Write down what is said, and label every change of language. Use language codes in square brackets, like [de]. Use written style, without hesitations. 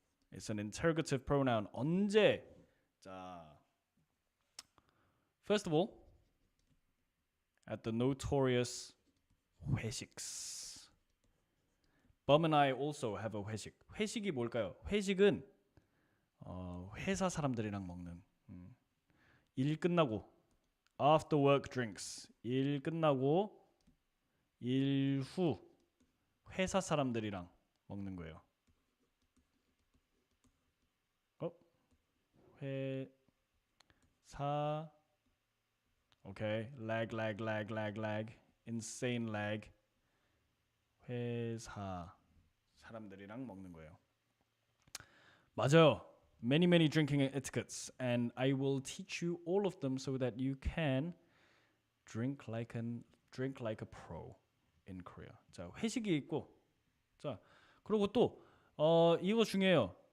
[en] It's an interrogative pronoun. [ko] 언제? 자. [en] First of all, at the notorious 회식s. Bum and I also have a 회식. [ko] 회식이 뭘까요? 회식은 회사 사람들이랑 먹는 일 끝나고 [en] after work drinks. [ko] 일 끝나고 일 후 회사 사람들이랑 먹는 거예요. [en] 회사 Okay, lag. Insane lag. [ko] 회사 사람들이랑 먹는 거예요. 맞아요. [en] Many drinking etiquettes, and I will teach you all of them so that you can drink like a pro in Korea. [ko] 자, 회식이 있고, 자, 그리고 또 이거 중요해요.